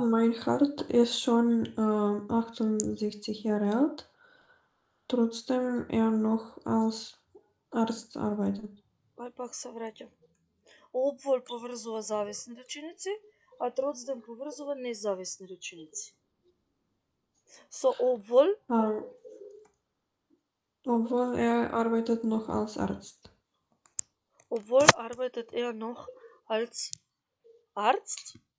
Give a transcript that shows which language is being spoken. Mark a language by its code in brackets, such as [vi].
[de] Meinhardt ist schon 68 Jahre alt, trotzdem er noch als Arzt arbeitet. [mk] Пак се враќам. Обвол поврзува зависни реченици, а тротсден поврзува независни реченици. Со обвол, [de] Obwohl er arbeitet noch als Arzt. obwohl arbeitet er noch als Arzt.